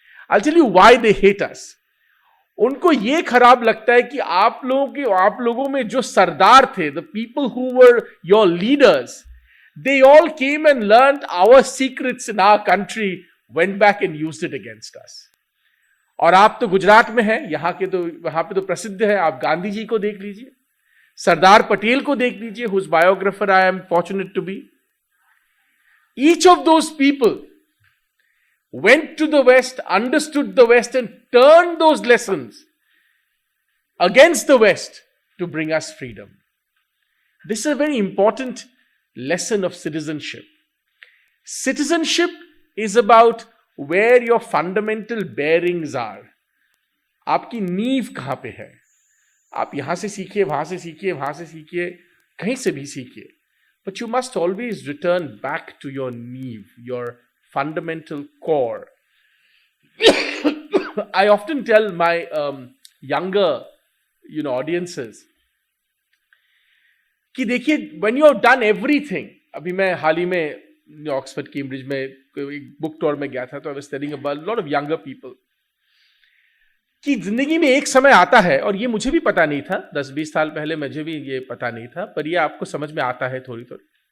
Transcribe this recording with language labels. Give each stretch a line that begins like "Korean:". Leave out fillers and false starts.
English: I'll tell you why they hate us.
Hindi: उनको ये खराब लगता है कि आप लोगों में जो सरदार थे,
English: the people who were your leaders, they all came and learned our secrets in our country, went back and used it against us.
Hindi: और आप तो गुजरात में हैं, वहां पे तो प्रसिद्ध है. आप गांधी जी को देख लीजिए, सरदार पटेल को देख लीजिए,
English: whose biographer I am fortunate to be. Each of those people went to the West, understood the West, and turned those lessons against the West to bring us freedom. This is a very important lesson of citizenship. Citizenship is about where your fundamental bearings are.
Hindi: आपकी नींव कहां पे है? आप यहां से सीखिए, वहां से सीखिए, वहां से सीखिए, कहीं से भी सीखिए.
English: But you must always return back to your neev, your fundamental core. I often tell my younger, audiences
Hindi: कि देखिए,
English: when you have done everything,
Hindi: अभी मैं हाल ही में ऑक्सफोर्ड कैम्ब्रिज में एक बुक टूर में गया था, तो
English: I was studying about a lot of younger people
Hindi: कि जिंदगी में एक समय आता है, और ये मुझे भी पता नहीं था, 10-20 साल पहले मुझे भी ये पता नहीं था, पर ये आपको समझ में आता है थोड़ी थोड़ी.